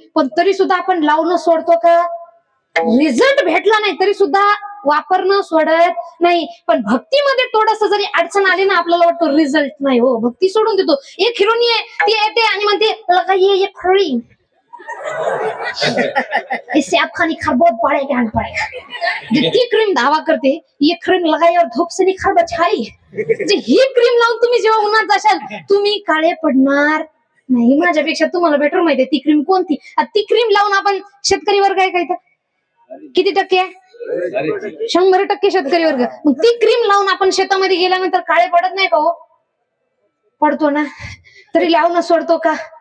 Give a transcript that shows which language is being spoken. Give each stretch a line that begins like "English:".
Marathi: पण तरी सुद्धा आपण लावणं सोडतो का? रिझल्ट भेटला नाही तरी सुद्धा वापरणं सोडत नाही. पण भक्तीमध्ये थोडस जरी अडचण आली ना, आपल्याला वाटतं रिझल्ट नाही हो, भक्ती सोडून देतो. एक हिरोनी आहे, ती येते आणि म्हणते
Hindi: लगाइए ये क्रीम, इससे आपका निखार बहुत बढ़ेगा बढ़ेगा.
Marathi: ती क्रीम दावा करते,
Hindi: ये क्रीम लगाई और धूप से निखार बचाई.
Marathi: ही क्रीम लावून तुम्ही जेव्हा उन्हात जाशाल, तुम्ही काळे पडणार नाही. माझ्यापेक्षा तुम्हाला बेटर माहितीये ती क्रीम कोणती. ती क्रीम लावून आपण शेतकरी वर्ग आहे काय? किती टक्के आहे? 100% शेतकरी वर्ग. मग ती क्रीम लावून आपण शेतामध्ये गेल्यानंतर काळे पडत नाही का हो? पडतो ना. तरी लावणं सोडतो का?